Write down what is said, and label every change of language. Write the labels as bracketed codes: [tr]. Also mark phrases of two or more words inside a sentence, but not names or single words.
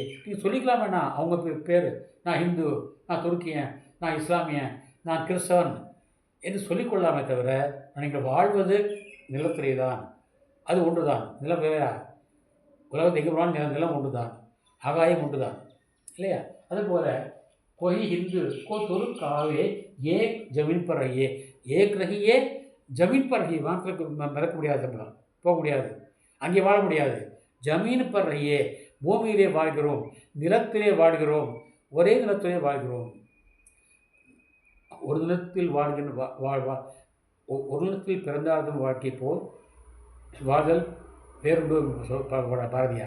[ta] நீங்கள் சொல்லிக்கலாம் வேணாம் அவங்க பேர், நான் ஹிந்து, நான் துருக்கியன், நான் இஸ்லாமியன், நான் கிறிஸ்தவன் என்று சொல்லிக்கொள்ளாமே தவிர நீங்கள் வாழ்வது நிலத்திலே தான். அது ஒன்று தான். நிலம் வேறா? உலகத்தை எங்கே போனாலும் நிலம் ஒன்று தான், ஆகாயம் ஒன்று தான் இல்லையா? [hi] அதுபோல் कोई हिंदू को तुर्क कहावे एक जमीन पर रहिए, एक रहिए जमीन पर रहिए. [ta] வானத்துக்கு மிதக்க முடியாது, நம்மளால் போக முடியாது, அங்கே வாழ முடியாது. [hi] ज़मीन पर रहिए, [ta] பூமியிலே வாழ்கிறோம், நிலத்திலே வாழ்கிறோம், ஒரே நிலத்திலே வாழ்கிறோம். ஒரு நிலத்தில் வாழ்கின்ற ஒரு நிலத்தில் பிறந்தாலும் வாழ்க்கை போல் வாழ்தல் வேறொன்று பாரதியார்.